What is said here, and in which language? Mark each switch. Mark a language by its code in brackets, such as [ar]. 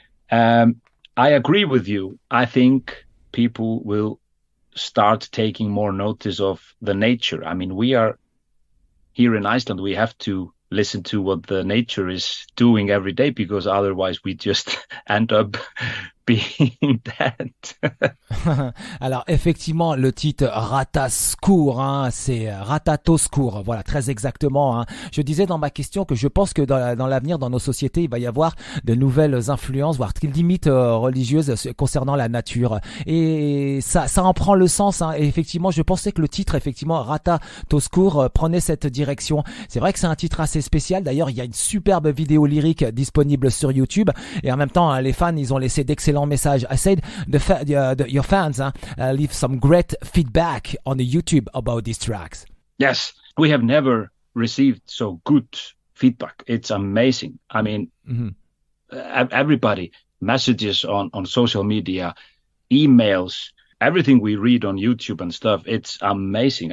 [en] I agree with you. I think people will start taking more notice of the nature. I mean, we are here in Iceland, we have to listen to what the nature is doing every day because otherwise we just end up being dead. [fr] Alors effectivement le titre Ratatoskur, c'est Ratatoskur, voilà très exactement. Je disais dans ma question que je pense que dans l'avenir dans nos sociétés il va y avoir de nouvelles influences, voire limites religieuses concernant la nature et ça en prend le sens. Et effectivement je pensais que le titre effectivement Ratatoskur prenait cette direction. C'est vrai que c'est un titre assez spécial. D'ailleurs il y a une superbe vidéo lyrique disponible sur YouTube et en même temps les fans ils ont laissé d'excellents message. [en] I said your fans leave some great feedback on the YouTube about these tracks. Yes, we have never received so good feedback. It's amazing. I mean, everybody, messages on social media, emails, everything we read on YouTube and stuff, it's amazing.